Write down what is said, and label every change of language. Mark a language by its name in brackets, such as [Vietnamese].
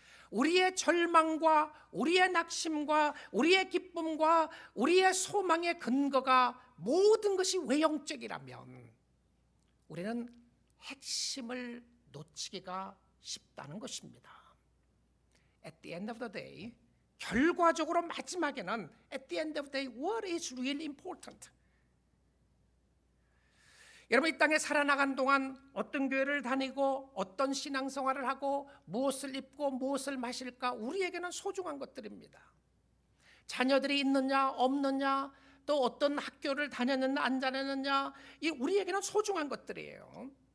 [Korean] 우리의 절망과 우리의 낙심과 우리의 기쁨과 우리의 소망의 근거가 모든 것이 외형적이라면 우리는 핵심을 놓치기가 쉽다는 것입니다. [English] At the end of the day, [Korean] 결과적으로 마지막에는 [English] at the end of the day, what is really important? [Korean] 여러분, 이 땅에 살아나간 동안 어떤 교회를 다니고 어떤 신앙생활을 하고 무엇을 입고 무엇을 마실까? 우리에게는 소중한 것들입니다. 자녀들이 있느냐 없느냐, 또 어떤 학교를 다녔느냐 안 다녔느냐, 이 우리에게는 소중한 것들이에요.